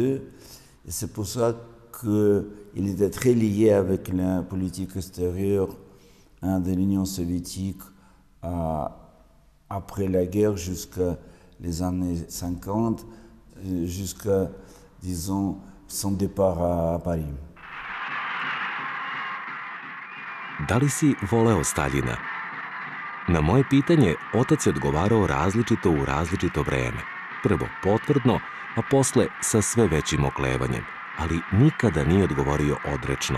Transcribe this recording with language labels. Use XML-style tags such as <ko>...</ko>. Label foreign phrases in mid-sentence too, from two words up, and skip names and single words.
<fr>Et c'est pour ça qu'il était très lié avec la politique extérieure de l'Union soviétique après la guerre jusqu'à les années 50, jusqu'à, disons, son départ à Paris.</fr> <sr>Da li si voleo Staljina? Na moje pitanje, otac je odgovarao različito u različito vreme. Prvo potvrdno, a posle sa sve većim oklevanjem, ali nikada nije odgovorio odrečno.</sr>